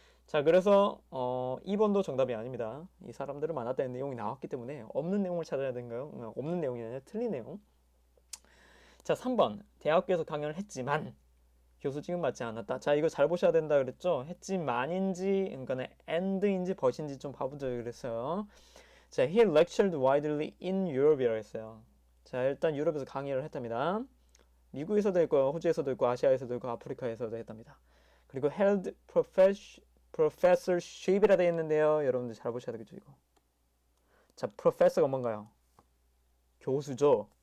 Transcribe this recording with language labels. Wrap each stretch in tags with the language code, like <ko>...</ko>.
<ko>자, 그래서 2번도 정답이 아닙니다. 이 사람들을 만났다는 내용이 나왔기 때문에 없는 내용을 찾아야 되는가요? 없는 내용이 아니라 틀린 내용. 자, 3번 대학교에서 강연을 했지만 교수직은 맞지 않았다. 자, 이거 잘 보셔야 된다 그랬죠? 했지만인지, 그러니까 and인지 but인지 좀 봐보자 그랬어요. 자,</ko> <en>he lectured widely in Europe</en> <ko>이라고 했어요. 자, 일단 유럽에서 강의를 했답니다. 미국에서도 있고, 호주에서도 있고, 아시아에서도 있고, 아프리카에서도 했답니다. 그리고 held professorship이라 되어 있는데요. 여러분들 잘 보셔야 되겠죠, 이거. 자, professor가 뭔가요? 교수죠.</ko>